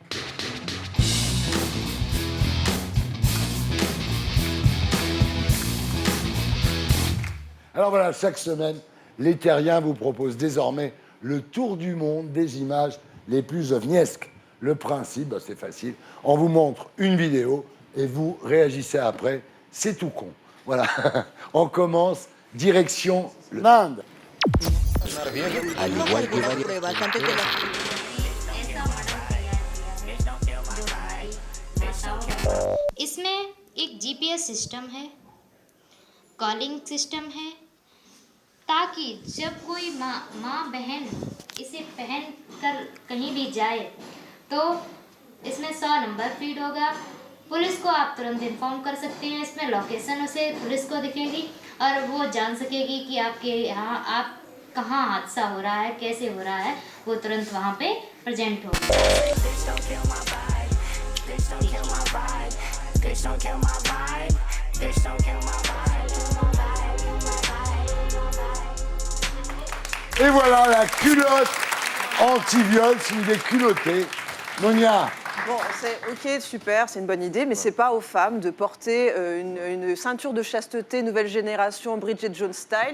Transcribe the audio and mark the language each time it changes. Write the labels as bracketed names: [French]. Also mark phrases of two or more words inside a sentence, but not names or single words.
[French] Alors voilà, chaque semaine, les terriens vous proposent désormais le tour du monde des images les plus ovniesques. Le principe, bah, c'est facile, on vous montre une vidéo et vous réagissez après, c'est tout con. Voilà, on commence, direction l'Inde. [Hindi] इसमें एक जीपीएस सिस्टम है, कॉलिंग सिस्टम है, ताकि जब कोई माँ बहन इसे पहन कर कहीं भी जाए तो इसमें 100 नंबर फीड होगा। पुलिस को आप तुरंत इन्फॉर्म कर सकते हैं, इसमें लोकेशन उसे पुलिस को दिखेगी और वो जान सकेगी कि आपके यहाँ आप कहाँ हादसा हो रहा है, कैसे हो रहा है, वो तुरंत वहाँ पे प्रेजेंट होगा। [French] Et voilà la culotte anti-viol, c'est une des culottées. Monia. Bon, c'est ok, super, c'est une bonne idée, mais c'est pas aux femmes de porter une ceinture de chasteté nouvelle génération Bridget Jones style.